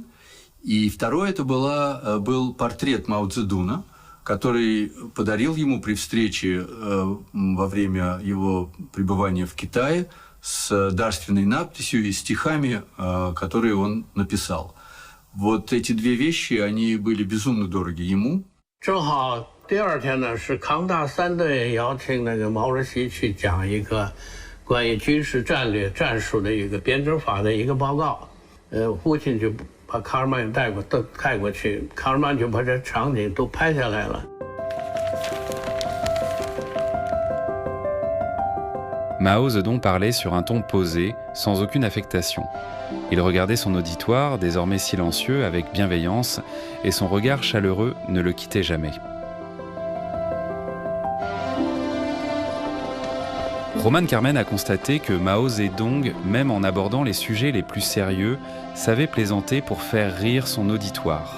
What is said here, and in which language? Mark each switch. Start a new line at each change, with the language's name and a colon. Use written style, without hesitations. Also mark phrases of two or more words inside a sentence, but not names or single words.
Russian: И второе, это был портрет Мао Цзэдуна, который подарил ему при встрече во время его пребывания в Китае с дарственной надписью и стихами, которые он написал. Вот эти 2 вещи, они были безумно дороги ему.
Chinese: 正好第2天呢，是康大3队邀请那个毛主席去讲一个关于军事战略战术的一个编制法的一个报告。父亲就把卡尔曼带过去，卡尔曼就把这场景都拍下来了。
French: Mao Zedong parlait sur un ton posé, sans aucune affectation. Il regardait son auditoire, désormais silencieux, avec bienveillance, et son regard chaleureux ne le quittait jamais. Roman Carmen a constaté que Mao Zedong, même en abordant les sujets les plus sérieux, savait plaisanter pour faire rire son auditoire.